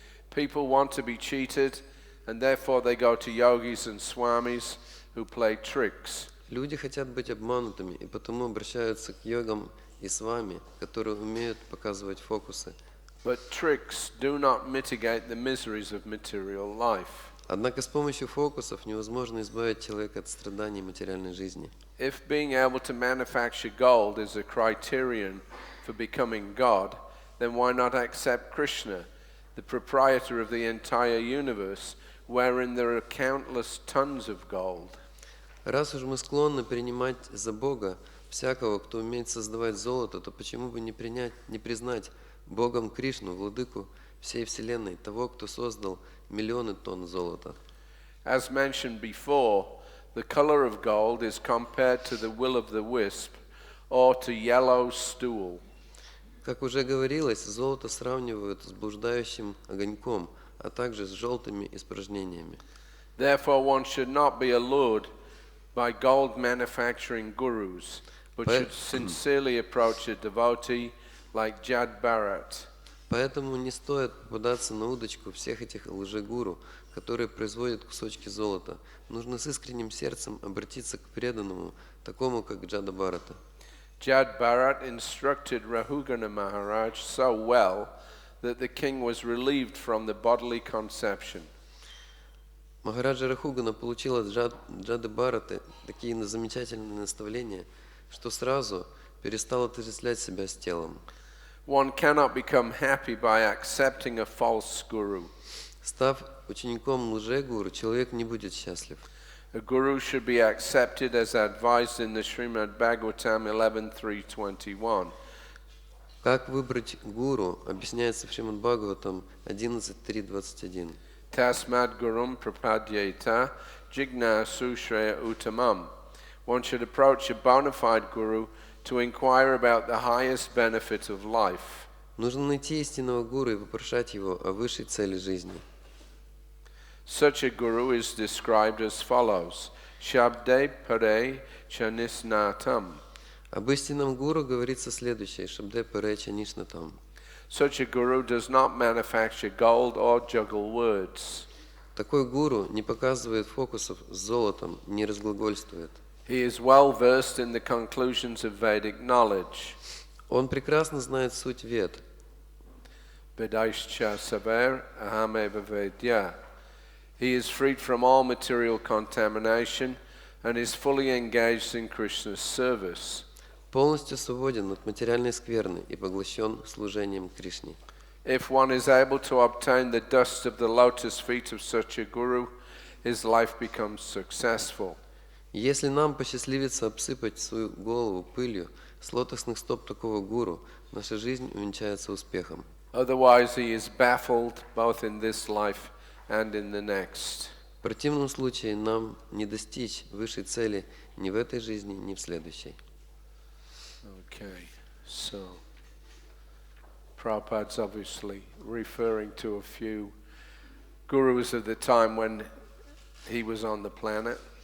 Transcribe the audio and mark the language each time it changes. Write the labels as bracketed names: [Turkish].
[English] People want to be cheated, and therefore they go to yogis and swamis who play tricks. [Russian] Люди хотят быть обманутыми, и потому обращаются к йогам и свами, которые умеют показывать фокусы. [English] But tricks do not mitigate the miseries of material life. [Russian] Однако с помощью фокусов невозможно избавить человека от страданий материальной жизни. [English] If being able to manufacture gold is a criterion for becoming God, then why not accept Krishna, the proprietor of the entire universe, wherein there are countless tons of gold? [Russian] Раз уж мы склонны принимать за Бога всякого, кто умеет создавать золото, то почему бы не признать Богом Кришну, владыку всей Вселенной, того, кто создал миллионы тонн золота? [English] As mentioned before, the color of gold is compared to the will of the wisp or to yellow stool. [Russian] Как уже говорилось, золото сравнивают с блуждающим огоньком, а также с желтыми испражнениями. [English] Therefore, one should not be allured by gold manufacturing gurus, but should sincerely approach a devotee like Jad Bharat. [Russian] Поэтому не стоит попадаться на удочку всех этих лжегуру, которые производят кусочки золота. Нужно с искренним сердцем обратиться к преданному, такому как Джада Бхарата. [English] Jad Bharat instructed Rahugana Maharaj so well that the king was relieved from the bodily conception. [Russian] Махараджа Рахугана получил от Джады Бхараты такие замечательные наставления, что сразу перестал отождествлять себя с телом. [English] One cannot become happy by accepting a false guru. [Russian] Став учеником лжегуру, человек не будет счастлив. [English] A guru should be accepted as advised in the Srimad Bhagavatam 11.3.21. [Russian] Как выбрать гуру, объясняется в Шримад Бхагаватам 11.3.21. [Sanskrit] Tasmad gurum prapadyeta jignasu shreya uttamam. [English] One should approach a bona fide guru to inquire about the highest benefit of life. [Russian] Нужно найти истинного гуру и вопрошать его о высшей цели жизни. [English] Such a guru is described as follows: [Sanskrit] Shabde pare chanisnatam. [Russian] Об истинном гуру говорится следующее: [Sanskrit] Шабде паре чанишнатам. [English] Such a guru does not manufacture gold or juggle words. [Russian] Такой гуру не показывает фокусов с золотом, не разглагольствует. [English] He is well versed in the conclusions of Vedic knowledge. [Russian] Он прекрасно знает суть вед. [Sanskrit] Vedaischa saver ahameva vedya. [English] He is freed from all material contamination and is fully engaged in Krishna's service. [Russian] Полностью свободен от материальной скверны и поглощен служением Кришне. [English] If one is able to obtain the dust of the lotus feet of such a guru, his life becomes successful. [Russian] Если нам посчастливится обсыпать свою голову пылью с лотосных стоп такого гуру, наша жизнь увенчается успехом. [English] Otherwise, he is baffled both in this life and in the next. [Russian] В противном случае нам не достичь высшей цели ни в этой жизни, ни в следующей. [English] Okay, so Prabhupada's obviously referring to a few gurus of the time when he was on the planet.